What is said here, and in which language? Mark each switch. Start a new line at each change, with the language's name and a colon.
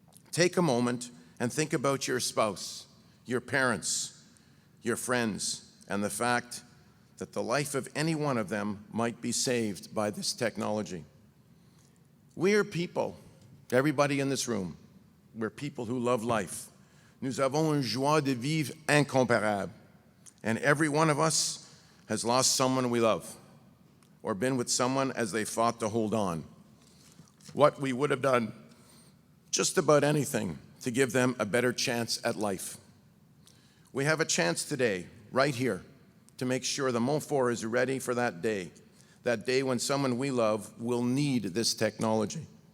English: Take a moment and think about your spouse, your parents, your friends, and the fact that the life of any one of them might be saved by this technology. We are people, everybody in this room, We're people who love life.
French: Nous avons une joie de vivre incomparable.
English: And every one of us has lost someone we love or been with someone as they fought to hold on. What we would have done, just about anything, to give them a better chance at life. We have a chance today, right here, to make sure the Montfort is ready for that day when someone we love will need this technology.